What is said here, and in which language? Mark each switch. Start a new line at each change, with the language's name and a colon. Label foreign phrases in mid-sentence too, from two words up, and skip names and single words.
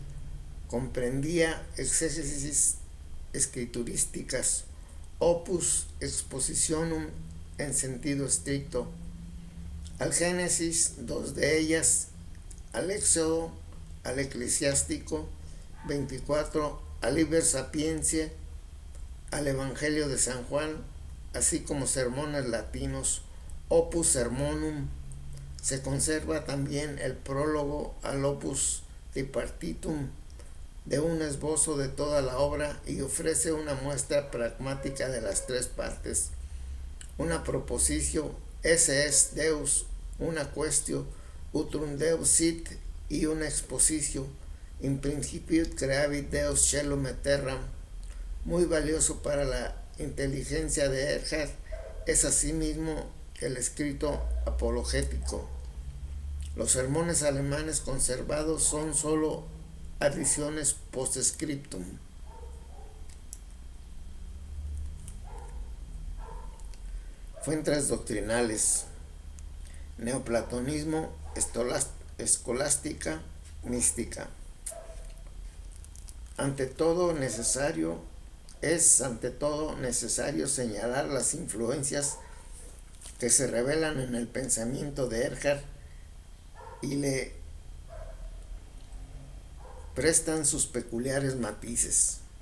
Spanish: Comprendía exégesis escriturísticas, Opus Expositionum en sentido estricto, al Génesis, dos de ellas, al Éxodo, al Eclesiástico, 24, al Liber Sapientiae, al Evangelio de San Juan, así como sermones latinos, Opus Sermonum. Se conserva también el prólogo al Opus Tripartitum, de un esbozo de toda la obra, y ofrece una muestra pragmática de las tres partes: una proposición,
Latin: esse es Deus, una quaestio, utrum Deus sit,
Spanish: y una exposición,
Latin: in principio creavit Deus caelum et terram.
Spanish: Muy valioso para la inteligencia de Erhard es asimismo el escrito apologético. Los sermones alemanes conservados son sólo adiciones post-scriptum. Fuentes doctrinales: neoplatonismo, escolástica, mística. Ante todo necesario señalar las influencias que se revelan en el pensamiento de Erhard y le prestan sus peculiares matices.